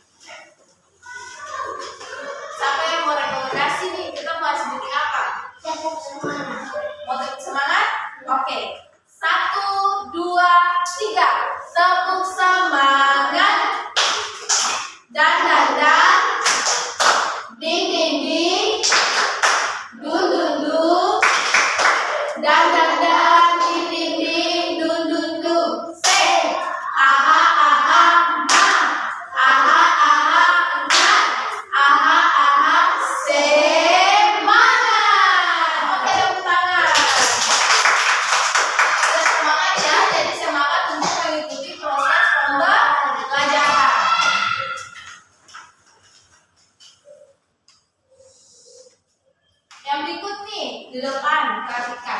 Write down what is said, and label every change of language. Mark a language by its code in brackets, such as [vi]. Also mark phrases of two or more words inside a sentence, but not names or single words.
[id] Siapa yang mau rekomendasi nih? Kita mau sedikit apa? Tepuk semangat. Mau tepuk semangat? Oke. 1, 2, 3. Tepuk semangat. Dan. Ding ding ding. Dun dun dun. Dan. Ding ding ding. Dun dun dun. Say. Aha aha ha. Aha aha ha. Aha aha. Semangat. Oke, tepuk tangan. Sudah semangat ya. Jadi semangat untuk mengikuti proses pembelajaran. Yang berikut nih di depan, perhatikan.